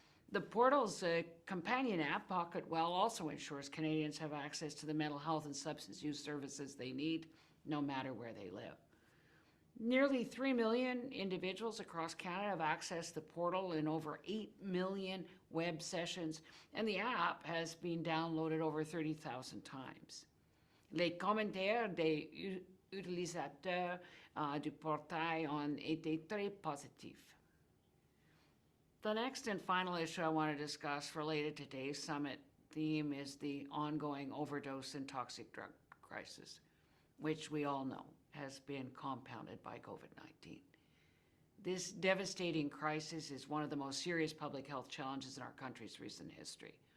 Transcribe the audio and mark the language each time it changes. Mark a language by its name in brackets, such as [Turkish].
[English] The portal's companion app, PocketWell, also ensures Canadians have access to the mental health and substance use services they need, no matter where they live. Nearly 3 million individuals across Canada have accessed the portal in over 8 million web sessions, and the app has been downloaded over 30,000 times. [French] Les commentaires des utilisateurs du portail ont été très positifs. [English] The next and final issue I want to discuss related to today's summit theme is the ongoing overdose and toxic drug crisis, which we all know has been compounded by COVID-19. This devastating crisis is one of the most serious public health challenges in our country's recent history.